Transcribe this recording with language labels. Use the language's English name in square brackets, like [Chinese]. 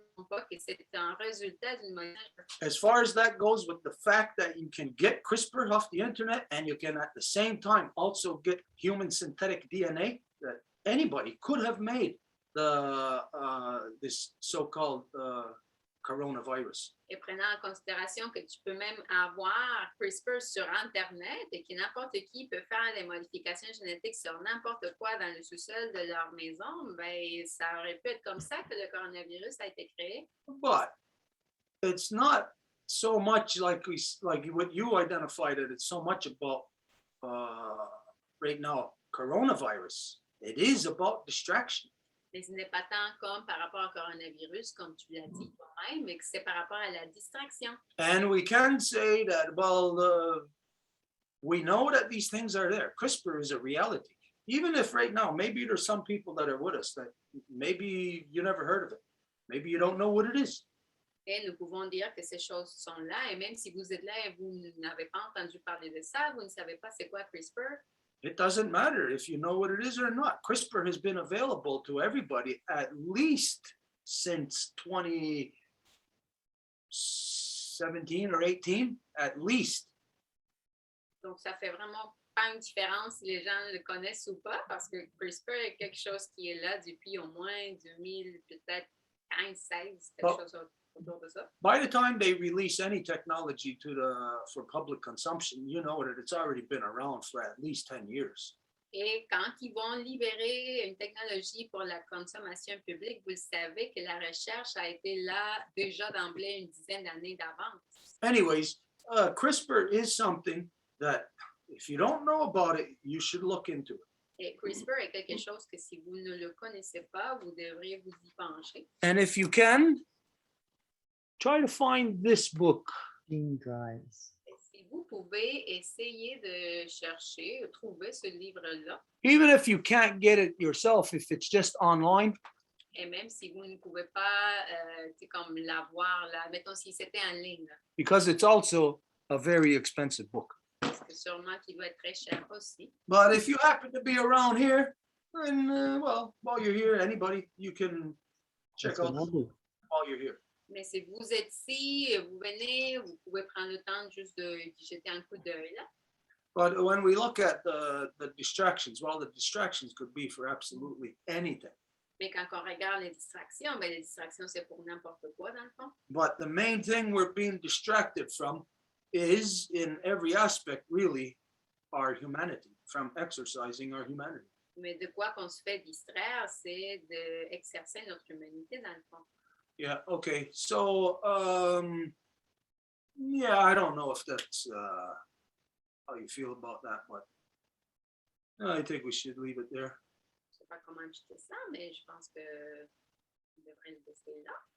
[French] Pas que c'est un résultat d'une monnaie. [English] As far as that goes, with the fact that you can get CRISPR off the internet and you can at the same time also get human synthetic DNA, that anybody could have made the this so-called coronavirus. [French] Et prenant en considération que tu peux même avoir CRISPR sur Internet et que n'importe qui peut faire des modifications génétiques sur n'importe quoi dans le sous-sol de leur maison, ben, ça aurait pu être comme ça que le coronavirus a été créé. [English] But it's not so much like what you identified it. It's so much about right now coronavirus. It is about distraction. [French] Mais ce n'est pas tant comme par rapport au coronavirus, comme tu l'as dit toi-même, mais que c'est par rapport à la distraction. [English] And we can say that, well, we know that these things are there. CRISPR is a reality. Even if right now, maybe there's some people that are with us that maybe you never heard of it. Maybe you don't know what it is. [French] Et nous pouvons dire que ces choses sont là, et même si vous êtes là et vous n'avez pas entendu parler de ça, vous ne savez pas c'est quoi CRISPR, [English] It doesn't matter if you know what it is or not. CRISPR has been available to everybody at least since 2017 or 18, at least. [French] donc ça fait vraiment pas une différence si les gens le connaissent ou pas, parce que CRISPR est quelque chose qui est là depuis au moins 2000, peut-être 15, 16, quelque chose autour de ça. [English] By the time they release any technology for public consumption, you know that it's already been around for at least 10 years. [French] Et quand ils vont libérer une technologie pour la consommation publique, vous le savez que la recherche a été là déjà d'emblée une dizaine d'années d'avance. [English] Anyways, CRISPR is something that if you don't know about it, you should look into it. [French] Et CRISPR est quelque chose que si vous ne le connaissez pas, vous devriez vous y pencher. [English] And if you can, try to find this book. Gene drives. [French] Et si vous pouvez essayer de chercher, trouver ce livre-là, [English] Even if you can't get it yourself, if it's just online, [French] et même si vous ne pouvez pas c'est comme l'avoir là, mettons si c'était en ligne, [English] because it's also a very expensive book. [French] parce que sûrement qu'il doit être très cher aussi. [English] But if you happen to be around here, then, well, while you're here, anybody, you can check That's out what I'll do. while you're here. [French] Mais si vous êtes ici, vous venez, vous pouvez prendre le temps juste de jeter un coup d'œil là. [English] But when we look at the distractions, well, the distractions could be for absolutely anything. [French] Mais quand on regarde les distractions, ben les distractions, c'est pour n'importe quoi dans le fond. [English] But the main thing we're being distracted from is, in every aspect, really, our humanity, from exercising our humanity. [French] Mais de quoi qu'on se fait distraire, c'est d'exercer notre humanité dans le fond. [English] Yeah, okay. So, yeah, I don't know if that's how you feel about that, but I think we should leave it there. [French] Je sais pas comment ajouter ça, mais je pense que on devrait le laisser là.